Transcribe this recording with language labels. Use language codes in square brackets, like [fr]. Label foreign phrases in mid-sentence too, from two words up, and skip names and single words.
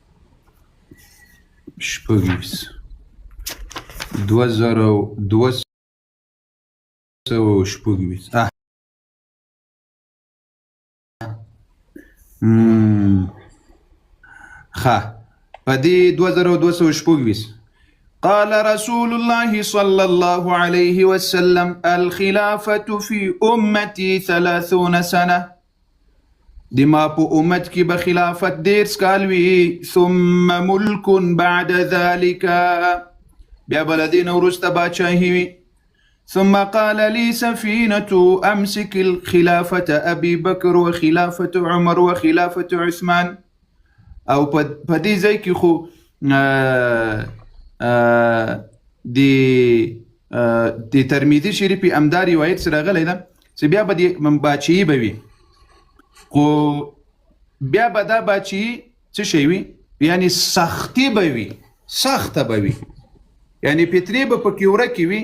[ps] 2226. ښه په دې 2226 [ar] قال رسول الله صلى الله عليه وسلم الخلافة في أمتي 30 سنة. [ps] دی ما په امت کې به خلافت 10 کال وي. [ar] ثم ملك بعد ذلك [ps] بیا به له دې نه وروسته باچاهي وي. [ar] ثم قال لي سفينة أمسك الخلافة أبي بكر وخلافة عمر وخلافة عثمان. [ps] او په دې ځای کې خو د ترمذي شریف امدا روایت سره غلی ده چې بیا به د باچاهي به وي خو بیا به دا باچاهي څه شی وي یعنی سختي به وي سخته به وي یعنی فتنې به پکې ورکې وي.